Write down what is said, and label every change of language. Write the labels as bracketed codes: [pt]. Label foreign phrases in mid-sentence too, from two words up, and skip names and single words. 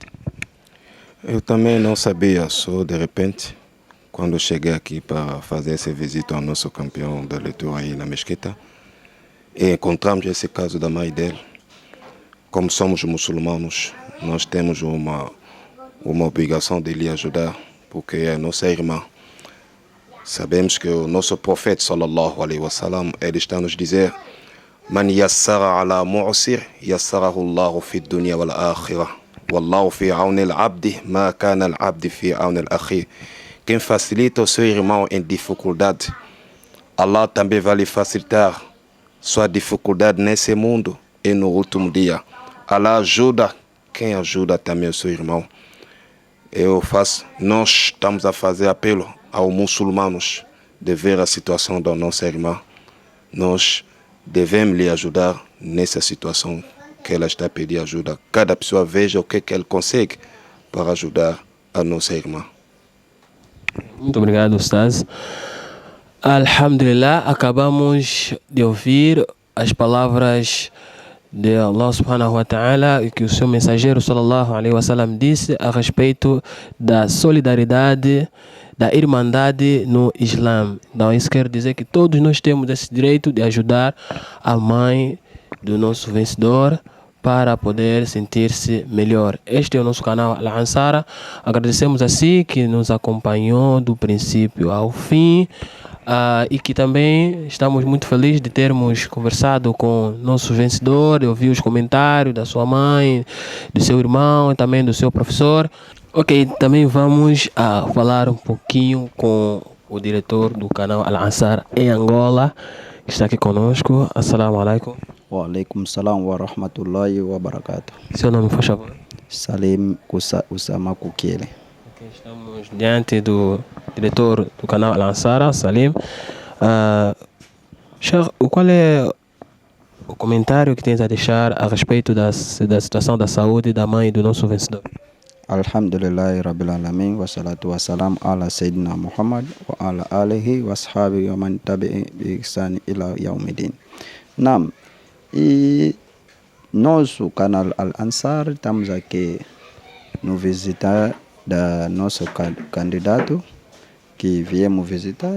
[pt] Eu também não sabia, só de repente, quando eu cheguei aqui para fazer essa visita ao nosso campeão da leitura aí na Mesquita, e encontramos esse caso da mãe dele. Como somos muçulmanos, nós temos uma obrigação de lhe ajudar, porque é nossa irmã. Sabemos que o nosso profeta, [ar] صلى الله عليه وسلم, [pt] ele está a nos dizer: [ar] من يسر على معسر، يسره الله في الدنيا والآخرة. والله في عون العبد، ما كان العبد في عون الأخ. [pt] Quem facilita o seu irmão em dificuldade, Allah também vai lhe facilitar sua dificuldade nesse mundo e no último dia. Allah ajuda quem ajuda também o seu irmão. Nós estamos a fazer apelo aos muçulmanos de ver a situação da nossa irmã. Nós devemos lhe ajudar nessa situação que ela está a pedir ajuda. Cada pessoa veja o que ela consegue para ajudar a nossa irmã. Muito obrigado, Ustaz. Alhamdulillah, acabamos de ouvir as palavras de Allah [ar] سبحانه وتعالى [pt] e que o seu mensageiro [ar] صلى الله عليه وسلم [pt] disse a respeito da solidariedade, da irmandade no Islã. Então isso quer dizer que todos nós temos esse direito de ajudar a mãe do nosso vencedor para poder sentir-se melhor. Este é o nosso canal Al-Ansara. Agradecemos a si que nos acompanhou do princípio ao fim. E que também estamos muito felizes de termos conversado com o nosso vencedor, de ouvir os comentários da sua mãe, do seu irmão e também do seu professor. Ok, também vamos falar um pouquinho com o diretor do canal Al-Ansar em Angola, que está aqui conosco. [ar] السلام عليكم. وعليكم السلام ورحمة الله وبركاته. [pt] Seu nome, por favor? Salim Usama Kukele. Estamos diante do diretor do canal Al-Ansara, Salim. Sheikh, qual é o comentário que tens a deixar a respeito da situação da saúde da mãe do nosso vencedor? [ar] الحمد لله رب العالمين والصلاة والسلام على سيدنا محمد وعلى آله وأصحابه ومن تبع بإحسان إلى يوم الدين. Naam, [pt] e nosso canal Al-Ansar estamos aqui no visitar da nosso candidato que viemos visitar.